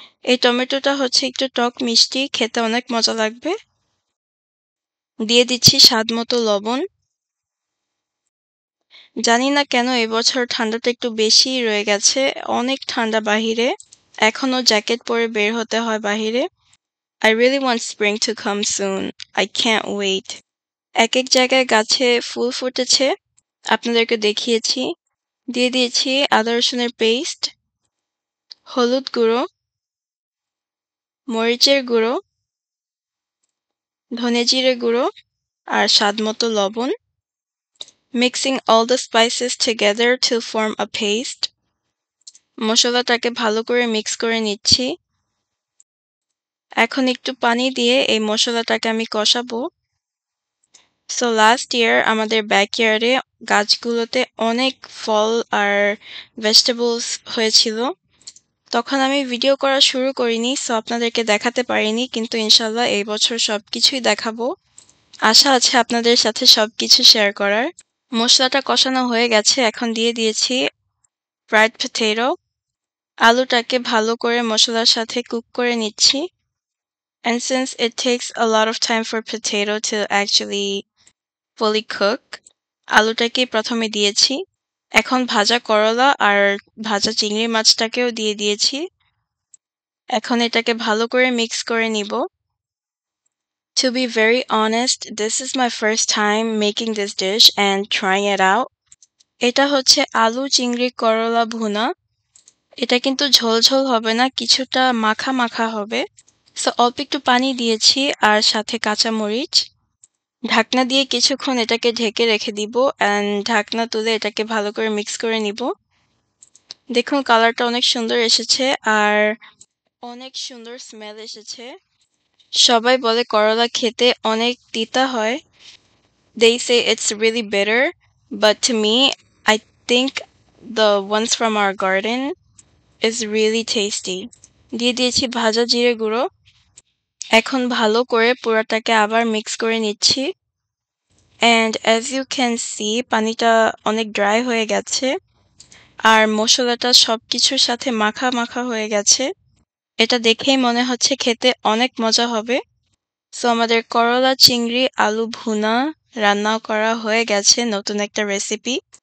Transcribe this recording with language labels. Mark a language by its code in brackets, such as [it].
[bn] এই টমেটোটা হচ্ছে একটু টক মিষ্টি, খেতে অনেক মজা লাগবে। দিয়ে দিচ্ছি স্বাদমতো লবণ। জানি না কেন এবছর ঠান্ডাটা একটু বেশিই রয়ে গেছে। অনেক ঠান্ডা বাহিরে। এখনো জ্যাকেট পরে বের হতে হয় বাহিরে। [en] I really want spring to come soon. I can't wait. [bn] এক জায়গায় গাছে ফুল ফুটেছে। আপনাদেরকে দেখিয়েছি। দিয়ে দিয়েছি আদা রসুনের পেস্ট, হলুদ গুঁড়ো, মরিচের গুঁড়ো, ধনে জিরে গুঁড়ো আর স্বাদমতো লবণ। [en] Mixing all the spices together to form a paste. [bn] মশলাটাকে ভালো করে মিক্স করে নিচ্ছি। এখন একটু পানি দিয়ে এই মশলাটাকে আমি কষাবো। সো লাস্ট ইয়ার আমাদের ব্যাকইয়ার্ডে গাছগুলোতে অনেক ফল আর ভেজিটেবলস হয়েছিল। তখন আমি ভিডিও করা শুরু করিনি, সো আপনাদেরকে দেখাতে পারিনি, কিন্তু ইনশাল্লাহ এই বছর সবকিছুই দেখাবো। আশা আছে আপনাদের সাথে সবকিছু শেয়ার করার। মশলাটা কষানো হয়ে গেছে, এখন দিয়ে দিয়েছি ফ্রাইড পটেটো। আলুটাকে ভালো করে মশলার সাথে কুক করে নিচ্ছি। [en] And since it takes a lot of time for potato to actually fully cook, [bn] আলুটাকে প্রথমে দিয়েছি। এখন ভাজা করলা আর ভাজা চিংড়ি মাছটাকেও দিয়ে দিয়েছি। এখন এটাকে ভালো করে মিক্স করে নিব। [en] To be very honest, this is my first time making this dish and trying it out. [bn] এটা হচ্ছে আলু চিংড়ি করলা ভুনা। এটা কিন্তু ঝোল ঝোল হবে না, কিছুটা মাখা মাখা হবে। সো অল্প একটু পানি দিয়েছি আর সাথে কাঁচামরিচ। ঢাকনা দিয়ে কিছুক্ষণ এটাকে ঢেকে রেখে দিব অ্যান্ড ঢাকনা তুলে এটাকে ভালো করে মিক্স করে নিব। দেখুন কালারটা অনেক সুন্দর এসেছে আর অনেক সুন্দর স্মেল এসেছে। সবাই বলে করলা খেতে অনেক তিতা হয়। [en] They say it's really bitter, but to me, I think the ones from our garden is really tasty. [bn] দিয়ে দিয়েছি ভাজা জিরে গুঁড়ো। এখন ভালো করে পুরাটাকে আবার মিক্স করে নিচ্ছি। [en] And as you can see, [bn] পানিটা অনেক ড্রাই হয়ে গেছে আর মশলাটা সবকিছুর সাথে মাখা মাখা হয়ে গেছে। এটা দেখেই মনে হচ্ছে খেতে অনেক মজা হবে। সো আমাদের করলা চিংড়ি আলু ভুনা রান্না করা হয়ে গেছে, নতুন একটা রেসিপি।